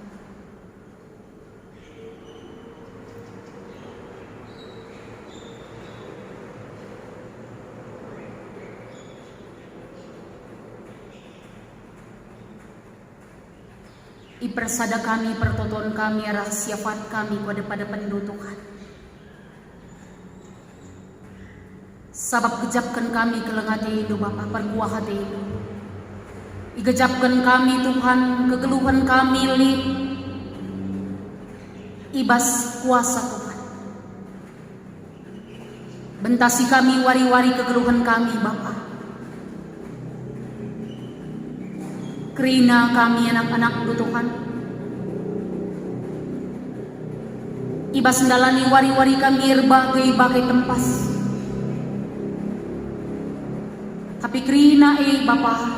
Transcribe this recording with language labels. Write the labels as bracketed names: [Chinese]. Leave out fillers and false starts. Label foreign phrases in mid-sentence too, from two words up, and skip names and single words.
[Batak Karo] ipersada kami pertoton kami rahasia fat kami pada pendutukan sabab kejapkan kami kelengati itu Bapa perkuah hati itu igejapkan kami Tuhan kegeluhan kami li ibas kuasa Tuhan bentasi kami wari-wari kegeluhan kami Bapa kerina kami anak-anak Tuhan ibas ndalani wari-wari kami berbagai tempas tapi kerina Bapa